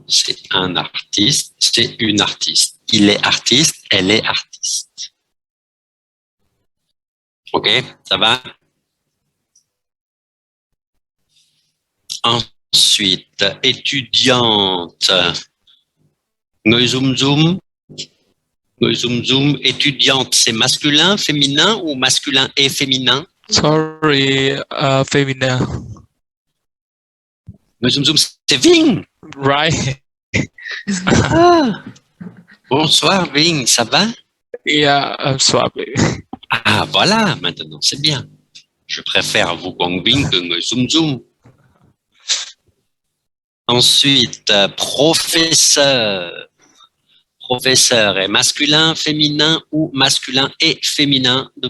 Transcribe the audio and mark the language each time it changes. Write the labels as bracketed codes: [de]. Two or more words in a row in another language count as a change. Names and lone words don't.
[fr] C'est un artiste, c'est une artiste. Il est artiste, elle est artiste. OK, ça va? Ensuite, étudiante. [vi] Người zoom zoom. Người zoom zoom. [fr] Étudiante, c'est masculin, féminin ou masculin et féminin? [en] Sorry, feminine. [vi] Người zoom zoom, c'est Ving. [en] Right. [fr] Ah. Bonsoir Ving, ça va? [en] Yeah, I'm sorry. [fr] Ah, voilà, maintenant, c'est bien. Je préfère vous Guang Ving que [vi] Người zoom zoom. [fr] Ensuite, professeur. Professeur est masculin, féminin ou masculin et féminin?